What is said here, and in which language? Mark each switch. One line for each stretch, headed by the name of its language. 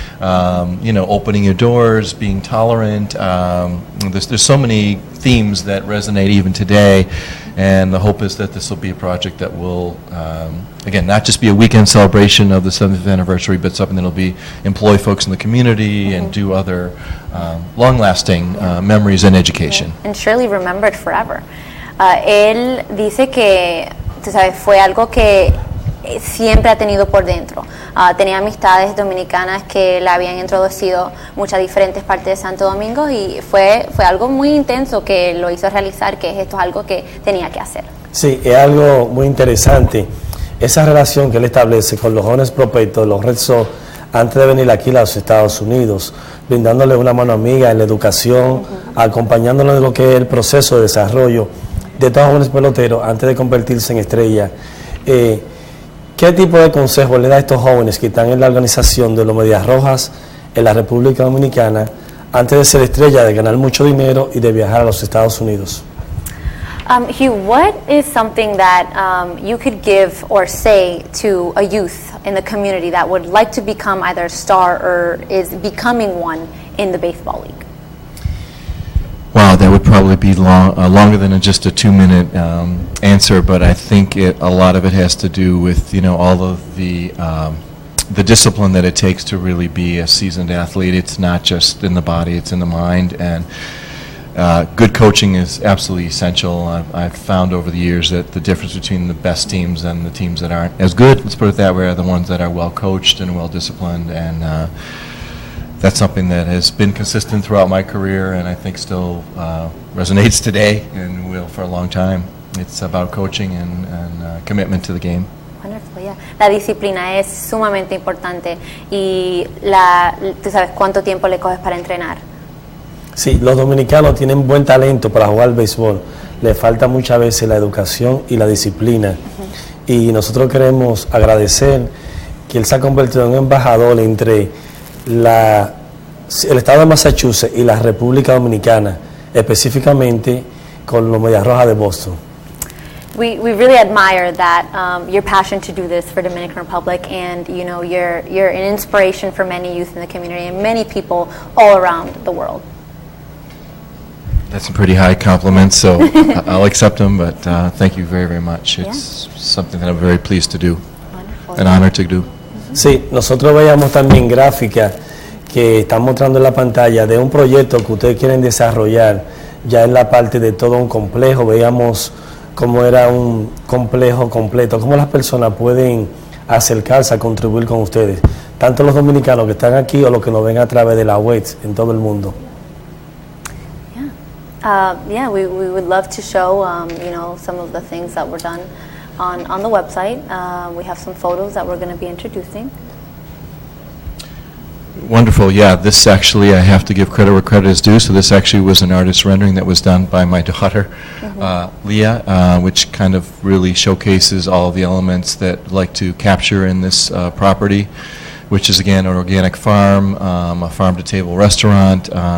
English: Opening your doors, being tolerant. There's so many themes that resonate even today. And the hope is that this will be a project that will, again, not just be a weekend celebration of the 70th anniversary, but something that will employ folks in the community and do other long-lasting memories and education. And surely remembered forever.
Spanish: Él dice que, tú sabes, fue algo que siempre ha tenido por dentro. Tenía amistades dominicanas que le habían introducido muchas diferentes partes de Santo Domingo y fue algo muy intenso que lo hizo realizar, que esto es algo que tenía que hacer. Sí, es algo muy interesante. Esa relación que él establece con los jóvenes prospectos de los Red Sox antes de venir aquí a los Estados Unidos, brindándole una mano amiga en la educación, acompañándonos en lo que es el proceso de desarrollo de estos jóvenes peloteros antes de convertirse en estrella. ¿Qué tipo de consejo le da a estos jóvenes que están en la organización de los Medias Rojas en la República Dominicana antes de ser estrella, de ganar mucho dinero y de viajar a los Estados Unidos?
English: Hugh, what is something that you could give or say to a youth in the community that would like to become either a star or is becoming one in the baseball league? Wow, that would probably be longer than just a 2-minute answer, but I think a lot of it has to do with all of the discipline that it takes to really be a seasoned athlete. It's not just in the body; it's in the mind, and good coaching is absolutely essential. I've found over the years that the difference between the best teams and the teams that aren't as good, let's put it that way, are the ones that are well coached and well disciplined, and that's something that has been consistent throughout my career and I think still resonates today and will for a long time. It's about coaching and commitment to the game. Wonderful, yeah.
Spanish: La disciplina es sumamente importante y tú sabes cuánto tiempo le coges para entrenar. Sí, los dominicanos tienen buen talento para jugar béisbol. Le falta muchas veces la educación y la disciplina. Y nosotros queremos agradecer que él se ha convertido en un embajador entre el estado de Massachusetts y la República Dominicana, específicamente con los Medias Rojas de Boston.
English: We really admire that your passion to do this for Dominican Republic, and you're an inspiration for many youth in the community and many people all around the world. That's a pretty high compliment, so I'll accept them, but thank you very, very much. It's something that I'm very pleased to do, an honor to do.
Spanish: Sí, nosotros veíamos también gráficas que están mostrando en la pantalla de un proyecto que ustedes quieren desarrollar ya en la parte de todo un complejo. Veíamos cómo era un complejo completo, cómo las personas pueden acercarse a contribuir con ustedes, tanto los dominicanos que están aquí o los que nos ven a través de la web en todo el mundo.
English: We would love to show, some of the things that were done on the website. We have some photos that we're going to be introducing. Wonderful, yeah. This actually, I have to give credit where credit is due. So this actually was an artist rendering that was done by my daughter, Leah, which kind of really showcases all of the elements that I'd like to capture in this property, which is, again, an organic farm, a farm-to-table restaurant.